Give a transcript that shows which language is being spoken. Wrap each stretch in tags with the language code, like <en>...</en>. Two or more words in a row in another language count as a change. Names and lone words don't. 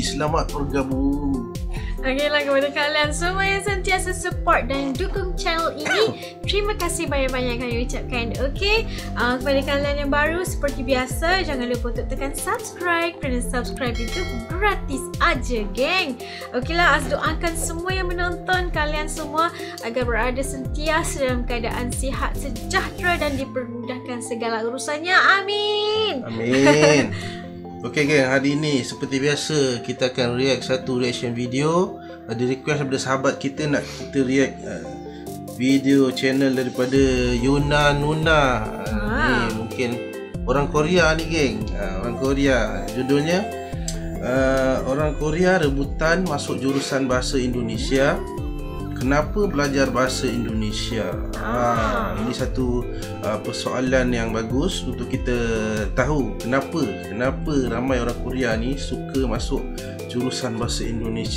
<ms>Selamat bergabung. Okeylah, kepada kalian semua yang sentiasa support dan dukung channel ini, terima kasih banyak-banyak kami ucapkan. Kepada kalian yang baru, seperti biasa, jangan lupa untuk tekan subscribe, kerana subscribe itu gratis aja geng. Okeylah, Az doakan semua yang menonton, kalian semua agar berada sentiasa dalam keadaan sihat, sejahtera dan dipermudahkan segala urusannya. Amin. Amin. Okey geng, hari ini seperti biasa kita akan react satu reaction video. Ada request daripada sahabat kita nak kita react video channel daripada Yuna Nuna. Ni mungkin orang Korea ni geng. Orang Korea.</ms> <id>Judulnya orang Korea rebutan masuk jurusan bahasa Indonesia.</id> <ms>Kenapa belajar bahasa Indonesia? Ini satu persoalan yang bagus untuk kita tahu kenapa ramai orang Korea ni suka masuk jurusan bahasa Indonesia.</ms>